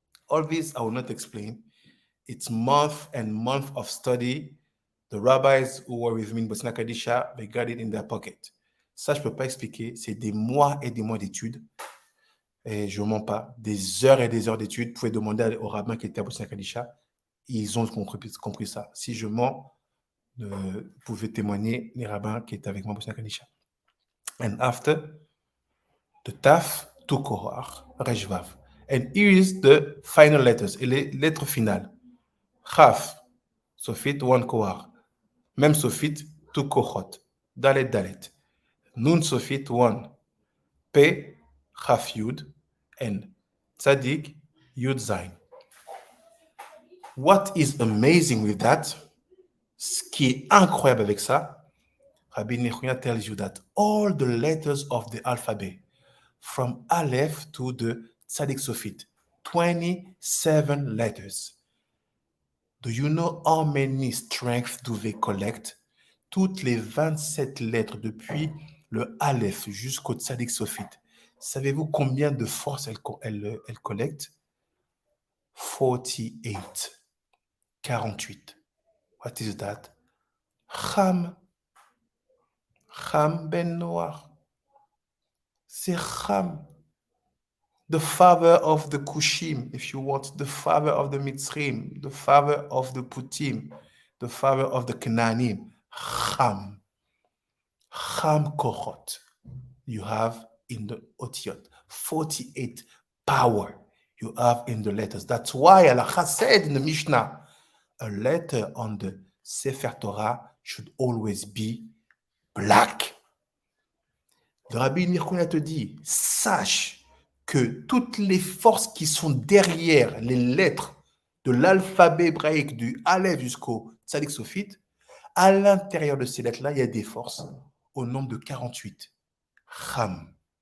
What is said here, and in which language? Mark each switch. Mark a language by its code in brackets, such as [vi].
[en] All this I will not explain. It's month and month of study. The rabbis who were with me in Bosnia Kadisha, they got it in their pocket. [fr] Ça, je ne peux pas expliquer. C'est des mois et des mois d'études. Et je ne mens pas. Des heures et des heures d'études. Vous pouvez demander aux rabbins qui étaient à Bosnia Kadisha. Ils ont compris ça. Si je mens, vous pouvez témoigner les rabbins qui étaient avec moi à Bosnia Kadisha. [en] And after, the Taf, Tu Kohar, Resh Vav. And here is the final letters. [fr] Et les lettres finales. [en] Chaf, Sofit, one kohar. Même Sofit, two kohot. Dalet, Dalet. Nun Sofit, one. Pe, Chaf Yud, and Tzadik, Yud Zain. What is amazing with that, [fr] ce qui est incroyable avec ça, [en] Rabbi Nechouya tells you that all the letters of the alphabet, from Aleph to the Tzadik Sofit, 27 letters. Do you know how many strengths do they collect? [fr] Toutes les 27 lettres depuis le Aleph jusqu'au Tzadik Sofit. Savez-vous combien de force elles collectent? [en] 48. 48. What is that? Cham. [fr] Cham ben Noach. C'est Cham. [en] The father of the Kushim, if you want, the father of the Mitzrim, the father of the Putim, the father of the Canaanim. Cham. Cham Kochot. You have in the Otiot. 48 power you have in the letters. That's why Allah said in the Mishnah, a letter on the Sefer Torah should always be black. [fr] Le Rabbi Nechouya te dit, sache que toutes les forces qui sont derrière les lettres de l'alphabet hébraïque du Aleph jusqu'au Tzadik Sofit, à l'intérieur de ces lettres-là, il y a des forces au nombre de 48. Cham.